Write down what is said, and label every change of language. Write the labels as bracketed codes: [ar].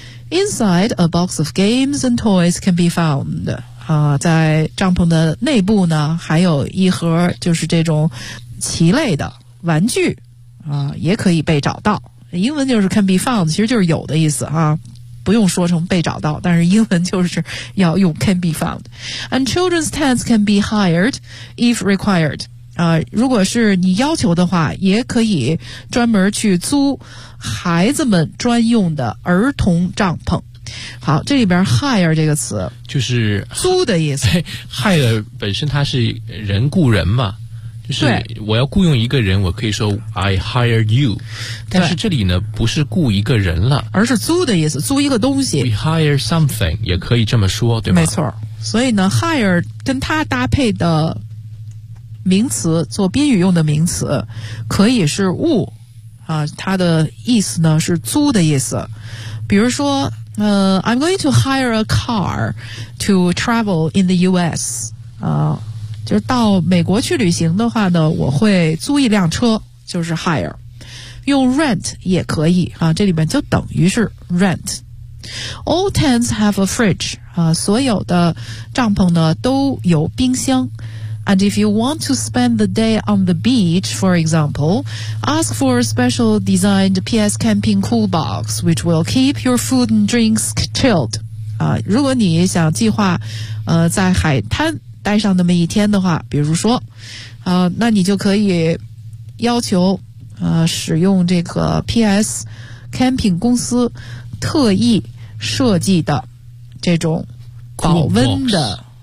[en] Inside, a box of games and toys can be found. [zh] 在帐篷的内部呢，还有一盒就是这种棋类的玩具也可以被找到。英文就是 [en] can be found, [zh] 其实就是有的意思啊。不用说成被找到，但是英文就是要用 [en] can be found. And children's tents can be hired if required. [zh] 如果是你要求的话，也可以专门去租孩子们专用的儿童帐篷。好，这里边 hire 这个词就是租的意思。 Hire 本身它是人雇人嘛，就是我要雇用一个人，我可以说 [en] I hire you， [zh] 但是这里呢不是雇一个人了，而是租的意思，租一个东西。 [en] We hire something [zh] 也可以这么说，对吗？没错。所以呢 ，hire 跟它搭配的名词做宾语用的名词，可以是物它的意思呢是租的意思。 [en] 比如说，I'm going to hire a car to travel in the U.S. [zh] 就是到美国去旅行的话呢，我会租一辆车，就是 hire， 用 rent 也可以啊，这里面就等于是 rent。 [en] All tents have a fridge [zh] 所有的帐篷呢都有冰箱。 [en] And if you want to spend the day on the beach, for example, ask for a special designed PS camping cool box, which will keep your food and drinks chilled。 [zh] 如果你想计划在海滩待上那么一天的话，比如说那你就可以要求使用这个 PS Camping 公司特意设计的这种保温的、